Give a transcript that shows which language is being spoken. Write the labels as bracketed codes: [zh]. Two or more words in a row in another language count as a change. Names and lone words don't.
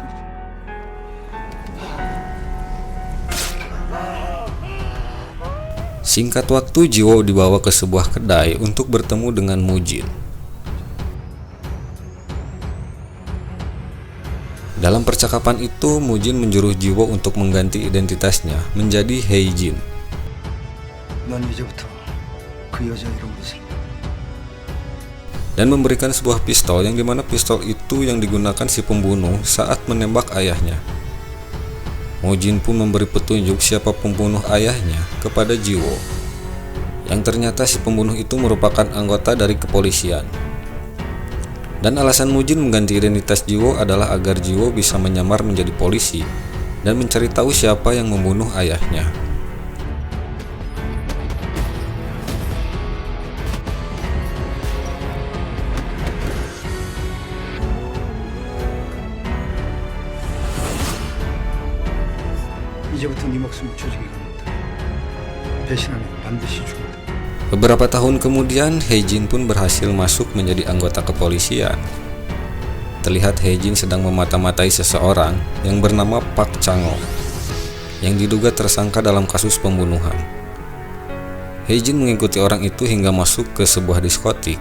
[id] Singkat waktu, Jiwo dibawa ke sebuah kedai untuk bertemu dengan Mujin. Dalam percakapan itu, Mujin menjuru Jiwo untuk mengganti identitasnya menjadi Heijin. [ko] 넌 이제부터 그 여자 이름으로 살아. [id] Dan memberikan sebuah pistol yang dimana pistol itu yang digunakan si pembunuh saat menembak ayahnya. Mujin pun memberi petunjuk siapa pembunuh ayahnya kepada Jiwo, yang ternyata si pembunuh itu merupakan anggota dari kepolisian. Dan alasan Mujin mengganti identitas Jiwo adalah agar Jiwo bisa menyamar menjadi polisi dan mencari tahu siapa yang membunuh ayahnya. [ko] 이제부터 네 목숨을 조직에 겁니다. 배신하면 반드시 죽는다. [id] Beberapa tahun kemudian, Heijin pun berhasil masuk menjadi anggota kepolisian. Terlihat Heijin sedang memata-matai seseorang yang bernama Park Chang-ho, yang diduga tersangka dalam kasus pembunuhan. Heijin mengikuti orang itu hingga masuk ke sebuah diskotik.